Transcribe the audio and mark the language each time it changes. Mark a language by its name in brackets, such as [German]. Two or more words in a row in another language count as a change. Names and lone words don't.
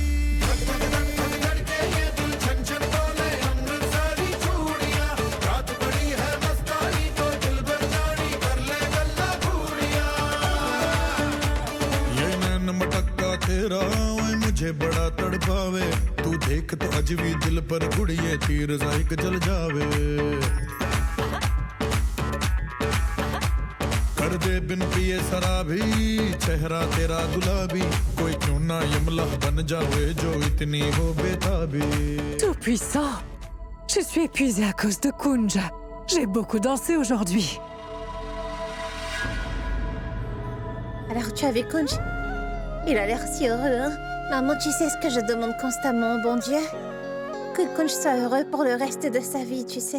[Hindi] ये नैन मटक्का तेरा ओए मुझे बड़ा तड़पावे तू देख तो अज भी दिल पर गुड़िए तीर जाइक जल जावे कर दे बिन पिए शराबी चेहरा तेरा गुलाबी कोई क्यों ना यमला बन जावे जो इतनी हो बेताबी [French] Tout puissant. Je suis épuisée à cause de Kunj. J'ai beaucoup dansé aujourd'hui. Alors tu as vu Kunj? Il a l'air si heureux, hein? Maman, tu sais ce que je demande constamment au bon Dieu? Que Kunj soit heureux pour le reste de sa vie, tu sais.